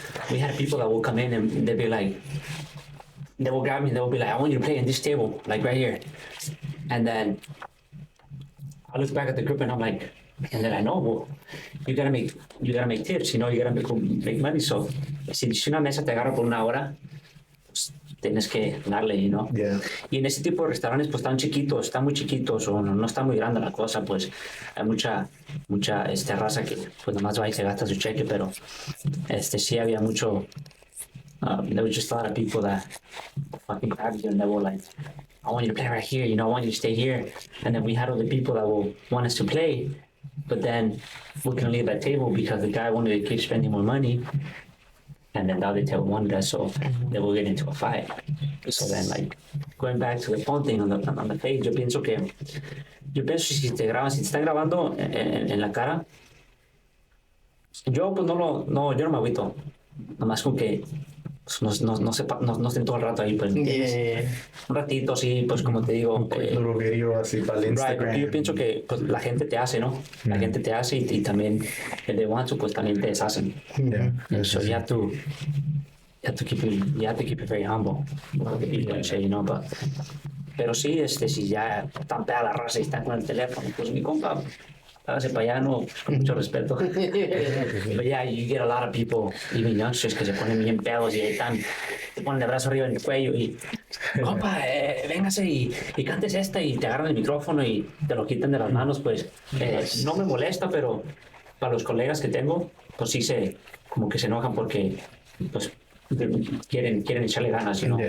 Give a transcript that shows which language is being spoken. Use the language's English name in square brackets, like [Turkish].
[English] We had people that would come in and they'd be like, they will grab me and they will be like, I want you to play in this table, like right here. And then I look back at the group and I'm like, and then I know, well, you gotta make tips, you know, you gotta make money. [Spanish] So, si una mesa te agarra por una hora, pues tienes que darle, [English] you know. Yeah. [Spanish] Y en ese tipo de restaurantes, pues están muy chiquitos o no está muy grande la cosa, pues hay mucha raza que pues nomás va y se gasta su cheque, pero sí había mucho. [English] There was just a lot of people that fucking grabbed you and they were like, I want you to play right here, you know, I want you to stay here. And then we had other people that will want us to play, but then we couldn't leave that table because the guy wanted to keep spending more money. And then the other table wanted us, so they will get into a fight. So then, like, going back to the phone thing on the page, [Spanish] yo pienso si te están grabando en la cara, yo pues yo no me agüito, nomás con que pues, no estén todo el rato ahí, pues, un ratito, sí, pues como te digo. Un little video así para el Instagram. Porque yo pienso que pues, la gente te hace, ¿no? La gente te hace y también el de want to, pues también te deshacen. [English] Yeah. So you have to keep it very humble. You know, [Spanish] pero sí, si ya están pegada la raza y están con el teléfono, pues mi compa, hágase para allá, no, con mucho respeto. [English] But yeah, you get a lot of people, even youngsters, [Spanish] que se ponen bien pedos y ahí están, te ponen el brazo arriba en el cuello y, compa, véngase y cantes esta y te agarran el micrófono y te lo quitan de las manos, pues no me molesta, pero para los colegas que tengo, pues sí como que se enojan porque, pues, quieren echarle ganas, [English] you know.